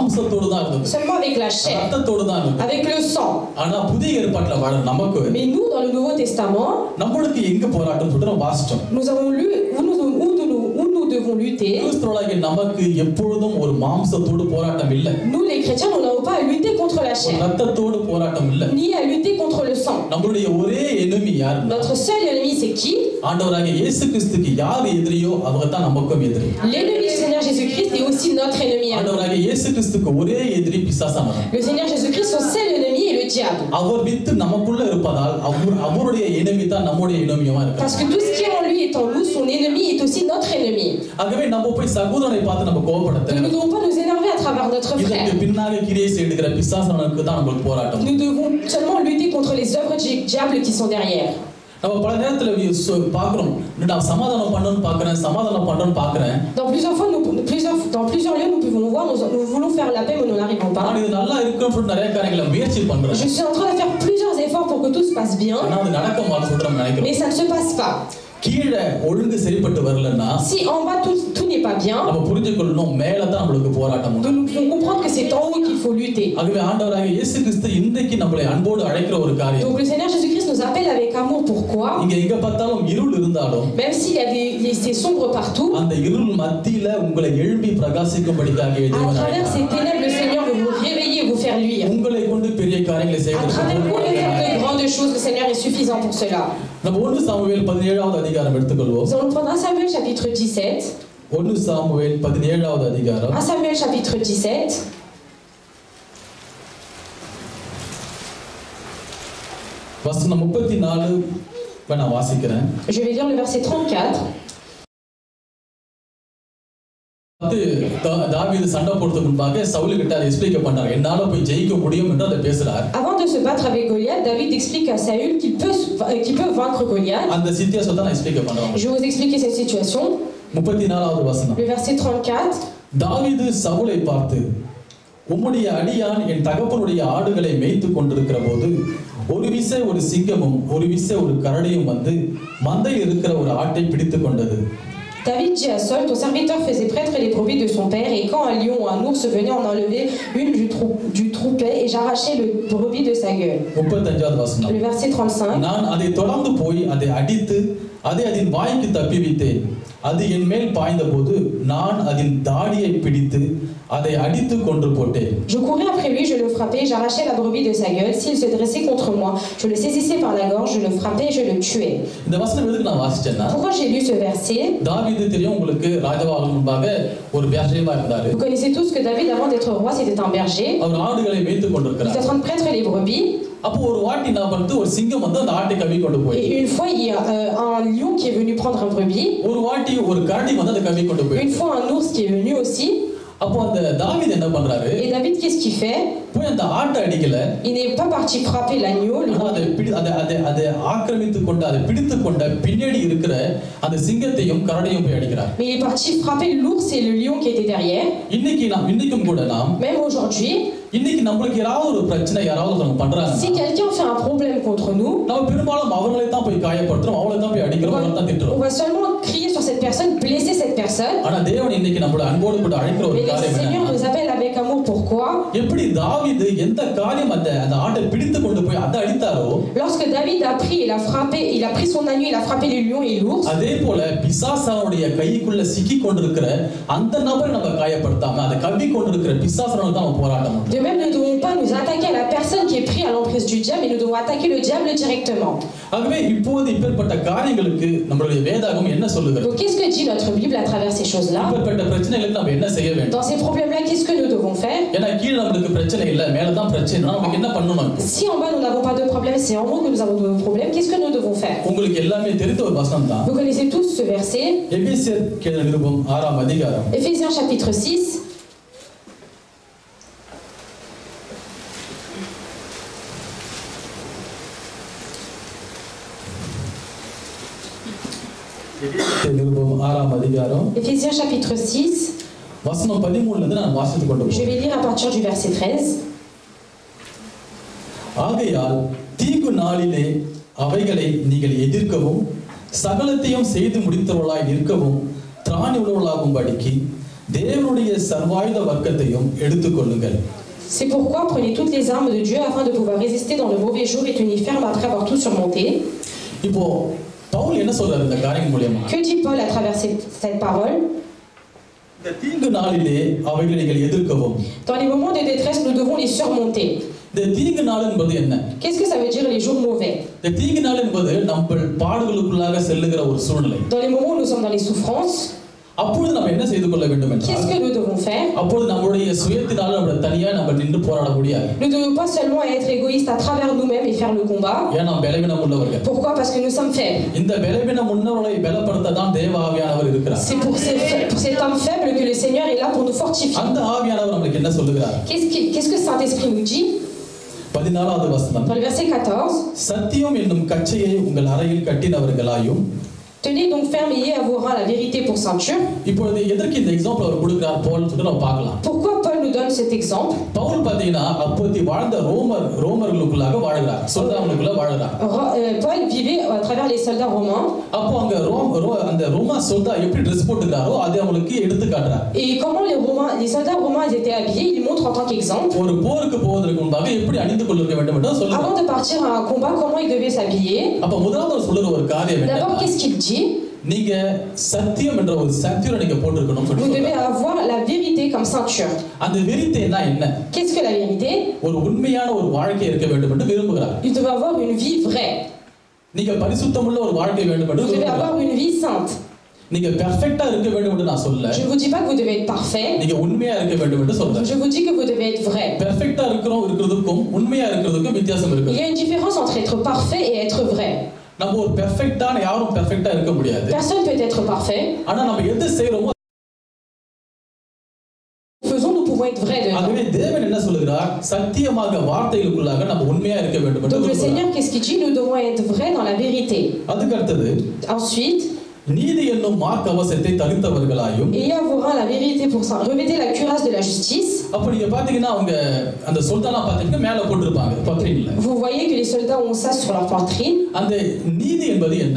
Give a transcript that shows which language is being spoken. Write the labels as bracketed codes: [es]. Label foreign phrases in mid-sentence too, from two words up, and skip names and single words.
[ta] மாம்சத்தோடு தான் இருந்தது. [fr] seulement avec la chair, [ta] ரத்தத்தோடு தான் இருந்தது. [fr] avec le sang. [ta] ஆனா புதிய ஏற்பாட்டுல வாழ நமக்கு [fr] Mais nous, dans le Nouveau Testament, [ta] நம்மளுக்கு எங்க போராட்டம் சொல்லிட்டு நம்ம வாசிச்சோம். [fr] nous avons lu où nous devons lutter. [ta] கிறிஸ்தவர்களாகிய நமக்கு எப்பொழுதும் ஒரு மாம்சத்தோடு போராட்டம் இல்லை. [fr] Nous, les chrétiens, nous n'avons pas à lutter contre la [ta] ஒரு [fr] chair, [ta] ரத்தத்தோடு போராட்டம் இல்லை. [fr] ni à lutter contre le sang. [ta] நம்மளுடைய ஒரே எனிமி யார்? [fr] Notre seul ennemi, c'est qui? [ta] ஆண்டவராகிய இயேசு கிறிஸ்துக்கு யார் எதிரியோ அவங்க தான் நமக்கும் எதிரி. [fr] L'ennemi du Seigneur Jésus-Christ est aussi notre ennemi. [ta] ஆண்டவராகிய இயேசு கிறிஸ்துக்கு ஒரே எதிரி பிசாசானவன். [fr] Le Seigneur Jésus-Christ, son seul ennemi est le diable. [ta] அவர் வித்து நமக்குள்ள இருப்பதால் அவருடைய எனிமி தான் நம்முடைய எனிமியா இருக்கார். [fr] Parce que tout ce qui est en lui est en nous, son ennemi est aussi notre ennemi. [ta] ஆகவே நம்ம போய் சகோதரனை பார்த்து நம்ம கோபப்பட [fr] Nous ne devons pas nous énerver à travers notre [ta] இதற்கு [fr] frère. [ta] பின்னாக கிரியை செய்கிற பிசாசானவனுக்கு தான் நமக்கு போராட்டம். [fr] Nous devons seulement lutter contre les œuvres du diable qui sont derrière. [ta] நம்ம பல நேரத்துல பாக்குறோம் நான் சமாதானம் பண்ணணும்னு பாக்குறேன். [fr] Dans plusieurs lieux, nous pouvons voir, nous voulons faire la paix, mais nous n'arrivons pas. [ta] நான் இது நல்லா இருக்குன்னு சொல்லிட்டு நிறைய காரியங்களை முயற்சி பண்றேன். [fr] Je suis en train de faire plusieurs efforts pour que tout se passe bien, [ta] ஆனா அது நடக்க மாட்டேன்னு சொல்லிட்டு நம்ம நினைக்கிறோம். [fr] mais ça ne se passe pas. [ta] கீழே ஒழுங்கு சரிப்பட்டு வரலன்னா [fr] Si en bas tout n'est n'est pas bien, [ta] நம்ம புரிஞ்சுக்கொள்ளணும் மேல தான் நம்மளுக்கு போராட்டம் உண்டு. [fr] nous devons comprendre que c'est en haut qu'il faut lutter. [ta] ஆகவே ஆண்டவராகிய இயேசு கிறிஸ்து இன்றைக்கு நம்மளை அன்போடு அழைக்கிற ஒரு காரியம். [fr] Donc le Seigneur Jésus-Christ nous appelle avec amour. Pourquoi? [ta] இங்க எங்க பார்த்தாலும் இருள் இருந்தாலும் [fr] Même s'il y a c'est sombre partout, [ta] அந்த இருள் மத்தியில உங்களை எழும்பி பிரகாசிக்கும்படியாக [fr] à [ta] தேவன் [fr] travers [ta] அழைக்கிறார். [fr] ces ténèbres, le Seigneur veut vous réveiller et vous faire luire. [ta] உங்களை கொண்டு பெரிய காரியங்களை [fr] À travers [ta] செய்வதற்கு [fr] vous et faire de grandes choses, le Seigneur est suffisant pour cela. [ta] நம்ம 1 சாமுவேல் 17வது அதிகாரம் எடுத்துக்கொள்வோம். [fr] Nous allons prendre 1 Samuel chapitre 17. [ta] 1 சாமுவேல் 17வது அதிகாரம் [fr] 1 Samuel chapitre 17. [ta] வசனம் 34 நான் வாசிக்கிறேன். [fr] Je vais lire le verset 34. [ta] தாவீது சண்டை போடுறதுக்கு முன்பாக சவுல் கிட்ட அதை எக்ஸ்பிளைன் பண்றாரு. என்னால போய் ஜெயிக்க முடியும் என்று அதை பேசுறார். [fr] Avant de se battre avec Goliath, David explique à Saül qu'il peut vaincre Goliath. [ta] அந்த சித்தியாசத்தை நான் எக்ஸ்பிளைன் பண்றேன். [fr] Je vais vous expliquer cette situation. [ta] 34வது வசனம். [fr] Le verset 34. [ta] தாவீது சவுலை பார்த்து, உம்முடைய அடியான் என் தகப்பனுடைய ஆடுகளை மேய்த்து கொண்டிருக்கிற போது ஒரு விசை ஒரு சிங்கமும் ஒரு விசை ஒரு கரடியும் வந்து மந்தையில் இருக்கிற ஒரு ஆட்டை பிடித்து கொண்டது. [fr] David dit à Saül, ton serviteur faisait prêtre les brebis de son père, et quand un lion ou un ours venait en enlever une du troupet, et j'arrachais le brebis de sa gueule. [ta] 35வது வசனம். [fr] Le verset 35. [ta] நான் அதை தொடர்ந்து போய் அதை அடித்து அதை அதன் வாய்க்கு தப்பிவித்தேன். அது என் மேல் பாய்ந்த போது நான் அதன் தாடியை பிடித்து அதை அடித்து கொன்று போட்டேன். [fr] Je courais après lui, je le frappais, j'arrachais la brebis de sa gueule. S'il se dressait contre moi, je le saisissais par la gorge, je le frappais, je le tuais. [ta] இந்த வசனம் எதுக்கு நான் வாசிச்சேன்னா, [fr] Pourquoi j'ai lu ce verset? [ta] தாவீது தெரியும் உங்களுக்கு ராஜாவாகும் முன்பாக ஒரு berger-வா இருந்தாரு. [fr] Vous connaissez tous que David, avant d'être roi, c'était un berger. [ta] அவர் ஆடுகளை மேய்த்து [fr] Il [ta] கொண்டிருக்கிறார். [fr] était en train de prêtre les brebis. [ta] அப்போ ஒரு வாட்டி நான் வந்து ஒரு சிங்கம் வந்து அந்த ஆட்டை கவி கொண்டு போய், [fr] Et une fois, il y a un lion qui est venu prendre un brebis. [ta] ஒரு வாட்டி ஒரு கரடி வந்து அதை கவி கொண்டு போய், [fr] Une fois, un ours qui est venu aussi. [ta] அப்போ அந்த தாவீது என்ன பண்றாரு? [fr] Et David, qu'est-ce qu'il fait? [ta] போய் அந்த ஆட்டை அடிக்கல. [fr] Il n'est pas parti frapper l'agneau. [ta] அதை ஆக்கிரமித்து கொண்டு அதை பிடித்து கொண்ட பின்னாடி இருக்கிற அந்த சிங்கத்தையும் கரடியும் போய் அடிக்கிறார். [fr] Mais il est parti frapper l'ours et le lion qui était derrière. [ta] இன்னைக்கும் கூட நாம் [fr] Même aujourd'hui, [ta] இன்னைக்கு நம்மளுக்கு யாராவது ஒரு பிரச்சனை யாராவது பண்றாங்க, [fr] si quelqu'un fait un problème contre nous, [ta] நம்ம பெரும்பாலும் அவங்களை தான் போய் காயப்படுத்துறோம், அவங்களை தான் போய் அடிக்கிறோம், அவங்களை தான் [fr] on [ta] திட்டுறோம். [fr] va seulement crier sur cette personne, blesser cette personne. [ta] ஆனா தேவன் இன்னைக்கு நம்மள அன்போடு கூட அழைக்கிற ஒரு [fr] Mais le [ta] காரியம் [fr] Seigneur [ta] என்ன? [fr] nous appelle avec amour. Pourquoi? [ta] எப்படி தாவீது எந்த காரியம் அந்த ஆட்டை பிடித்து கொண்டு போய் அதை அடித்தாரோ, [fr] Lorsque David a pris, il a pris son agneau, il a frappé le lion et l'ours. [ta] அதே போல பிசாசானுடைய கைக்குள்ள சிக்கி கொண்டிருக்கிற அந்த நபரை நம்ம காயப்படுத்தாம அதை கவ்வி கொண்டிருக்கிற பிசாசனோட தான் நம்ம போராட்டம். [fr] De même, ne devons pas nous attaquer à la personne qui est prise à l'emprise du diable, mais nous devons attaquer le diable directement. [ta] ஆகவே இப்போது இப்பேற்பட்ட காரியங்களுக்கு நம்மளுடைய வேதாகம் என்ன சொல்லுகிறது? [fr] Donc, qu'est-ce que dit notre Bible à travers ces choses-là? [ta] இப்பேற்பட்ட பிரச்சனைகளுக்கு நம்ம என்ன செய்ய வேண்டும்? [fr] Dans ces problèmes-là, qu'est-ce que nous devons faire? [ta] ஏன்னா கீழ நமக்கு பிரச்சனை இல்ல, மேல தான் பிரச்சனை. நமக்கு என்ன பண்ணணும்? [fr] Si en bas nous n'avons pas de problème, c'est en haut que nous avons de problèmes, qu'est-ce que nous devons faire? [ta] உங்களுக்கு எல்லாமே தெரிந்த ஒரு வசனம் தான். [fr] Vous connaissez tous ce verset. [ta] எபேசியர் எழுதின நிருபம் 6ஆம் அதிகாரம். [fr] Éphésiens chapitre 6. [ta] நிருபம் 6ஆம் அதிகாரம். [fr] Éphésiens chapitre 6. [ta] வசனம் 13ல இருந்து நான் வாசித்துக் கொண்டு [fr] Je [ta] போறேன். [fr] vais lire à partir du verset 13. [ta] ஆகையால் தீங்கு நாளிலே அவைகளை நீங்கள் எதிர்க்கவும் சகலத்தையும் செய்து முடித்தவர்களாய் நிற்கவும் திராணி உள்ளவர்களாகும்படிக்கு தேவனுடைய சர்வாயுத வர்க்கத்தையும் எடுத்துக்கொள்ளுங்கள். [fr] C'est pourquoi prenez toutes les armes de Dieu afin de pouvoir résister dans le mauvais jour et tenir ferme après avoir tout surmonté. [ta] இப்போ பவுல் என்ன சொல்றாரு இந்த காரியம் மூலமா? [fr] Que dit Paul à travers cette parole? [ta] இந்த தீங்கு நாளிலே அவைகளை நீங்கள் எதிர்க்கவும். [fr] Dans les moments de détresse, nous devons les surmonter. [ta] இந்த தீங்கு நாள் என்பது என்ன? [fr] Qu'est-ce que ça veut dire les jours mauvais? [ta] இந்த தீங்கு நாள் என்பது நம்ம பாடுகளுக்குள்ளாக செல்லுகிற ஒரு சூழ்நிலை. [fr] Dans les moments où nous sommes dans les souffrances, [ta] அப்பொழுது நம்ம என்ன செய்து கொள்ள வேண்டும் என்றால், [fr] qu'est-ce que nous devons faire? [ta] அப்பொழுது நம்மளுடைய சுயத்தினால நம்ம தனியா நம்ம நின்று போராட முடியாது. [fr] Nous ne devons pas seulement être égoïstes à travers nous-mêmes et faire le combat. [ta] ஏன்னா நாம் பலவீனம் உள்ளவர்கள். [fr] Pourquoi? Parce que nous sommes faibles. [ta] இந்த பலவீனம் உள்ளவர்களை பலப்படுத்த தான் தேவ ஆவியானவர் இருக்கிறார். [fr] C'est pour cet homme faible que le Seigneur est là pour nous fortifier. [ta] அந்த ஆவியானவர் நமக்கு என்ன சொல்லுகிறார்? [fr] Qu'est-ce que Saint-Esprit nous dit? [ta] 14வது வசனம். [fr] Dans le verset 14. [ta] சத்தியம் என்னும் கச்சையை உங்கள் அறையில் கட்டினவர்களாயும் [fr] Tenez donc ferme et ayez à vos reins la vérité pour ceinture. [ta] இப்பொழுது எதற்கு இந்த எக்ஸாம்பிள் அவர் கொடுக்கிறார் போல்னு சொல்லிட்டு நம்ம பார்க்கலாம். [fr] Pourquoi Paul nous donne cet exemple? [ta] பவுல் பாத்தீங்கன்னா அப்போதைக்கு வாழ்ந்த ரோமர்களுக்குள்ளாக வாழ்கிறார், சொல்தாங்களுக்குள்ள வாழ்கிறார். [fr] Paul vivait à travers les soldats romains. [ta] அப்போ அங்க அந்த ரோமா சொல்தா எப்படி ட்ரெஸ் போட்டுக்கிறாரோ அதை அவங்களுக்கு எடுத்து காட்டுறார். [fr] Et comment les soldats romains ils étaient habillés, il montre en tant qu'exemple. [ta] ஒரு போருக்கு போவதற்கு முன்பாக எப்படி அணிந்து கொள்ள வேண்டும் என்று சொல்றார். [fr] Avant de partir à un combat, comment il devait s'habiller? [ta] அப்ப முதலாவது சொல்ற ஒரு காரியம் என்ன? [fr] D'abord, qu'est-ce qu'il dit? [ta] நீங்க சத்தியம் என்ற ஒரு சத்தியரை நீங்க போட்டுக்கணும். [fr] Vous devez avoir la vérité comme ceinture. [ta] அந்த வெரிட்டினா என்ன? [fr] Qu'est-ce que la vérité? [ta] ஒரு உண்மையான ஒரு வாழ்க்கை இருக்க வேண்டும் என்று விரும்புகிறார். [fr] Il devait avoir une vie vraie. [ta] நீங்க பரிசுத்தமுள்ள ஒரு வாழ்க்கை வேண்டும் என்று [fr] Vous devez [ta] விரும்புகிறார். [fr] avoir une vie sainte. [ta] நீங்க பெர்ஃபெக்ட்டா இருக்க வேண்டும் என்று நான் சொல்ல. [fr] Je ne vous dis pas que vous devez être parfait. [ta] நீங்க உண்மையா இருக்க வேண்டும் என்று சொல்றேன். [fr] Je vous dis que vous devez être vrai. [ta] பெர்ஃபெக்ட்டா இருக்கிறதுக்கும் உண்மையா இருக்கிறதுக்கும் வித்தியாசம் இருக்கு. [fr] Il y a une différence entre être parfait et être vrai. [ta] நம்ம ஒரு பெர்ஃபெக்ட்டான யாரும் பெர்ஃபெக்ட்டா இருக்க முடியாது. [fr] Personne peut être parfait. [ta] ஆனா நம்ம எது செய்றோமோ [fr] Faisons, nous pouvons être vrais dedans. [ta] அதுவே தேவன் என்ன சொல்கிறார்? சத்தியமாக வார்த்தைகளுக்குள்ளாக நம்ம உண்மையா இருக்க வேண்டும் என்று [fr] Donc le [ta] சொல்கிறார். [fr] Seigneur, qu'est-ce qu'il dit? Nous devons être vrais dans la vérité. [ta] அதுக்கு அடுத்தது [fr] Ensuite, [ta] நீதி என்னும் மார்க்கவசத்தை தரித்தவர்களாயும். [fr] ayez à vos reins la vérité pour ça. Revêtez la cuirasse de la justice. [ta] அப்ப நீங்க பாத்தீங்கன்னா அவங்க அந்த சொல்தானா பாத்தீங்கன்னா மேல போட்டுருப்பாங்க பத்ரின்ல. [fr] Vous voyez que les soldats ont ça sur leur poitrine. [ta] அந்த நீதி என்பது என்ன?